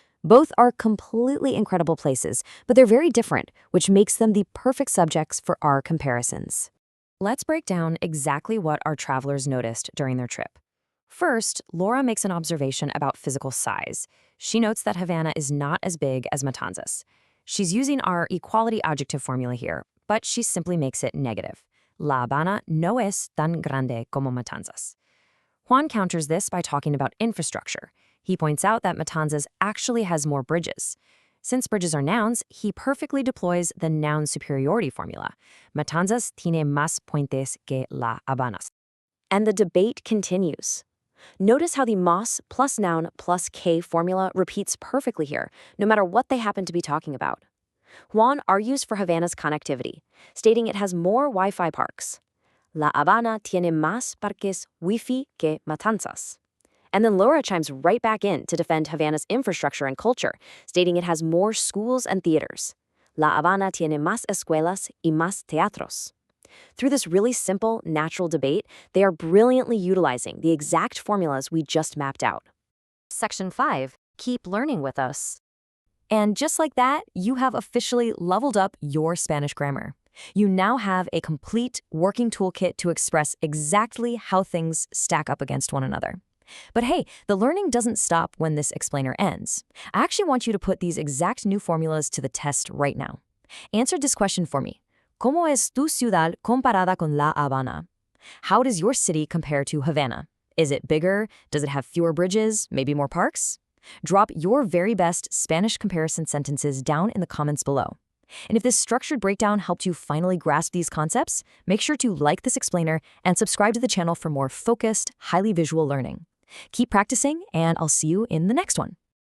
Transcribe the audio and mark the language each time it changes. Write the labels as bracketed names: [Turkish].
[English] Both are completely incredible places, but they're very different, which makes them the perfect subjects for our comparisons. Let's break down exactly what our travelers noticed during their trip. First, Laura makes an observation about physical size. She notes that Havana is not as big as Matanzas. She's using our equality adjective formula here, but she simply makes it negative. [Spanish] La Habana no es tan grande como Matanzas. [English] Juan counters this by talking about infrastructure. He points out that Matanzas actually has more bridges. Since bridges are nouns, he perfectly deploys the noun superiority formula. [Spanish] Matanzas tiene más puentes que La Habanas. [English] And the debate continues. Notice how the más plus noun plus K formula repeats perfectly here, no matter what they happen to be talking about. Juan argues for Havana's connectivity, stating it has more Wi-Fi parks. [Spanish] La Habana tiene más parques Wi-Fi que Matanzas. [English] And then Laura chimes right back in to defend Havana's infrastructure and culture, stating it has more schools and theaters. [Spanish] La Habana tiene más escuelas y más teatros. [English] Through this really simple, natural debate, they are brilliantly utilizing the exact formulas we just mapped out. Section 5. Keep learning with us. And just like that, you have officially leveled up your Spanish grammar. You now have a complete working toolkit to express exactly how things stack up against one another. But hey, the learning doesn't stop when this explainer ends. I actually want you to put these exact new formulas to the test right now. Answer this question for me. [Spanish] ¿Cómo es tu ciudad comparada con La Habana? [English] How does your city compare to Havana? Is it bigger? Does it have fewer bridges? Maybe more parks? Drop your very best Spanish comparison sentences down in the comments below. And if this structured breakdown helped you finally grasp these concepts, make sure to like this explainer and subscribe to the channel for more focused, highly visual learning. Keep practicing, and I'll see you in the next one.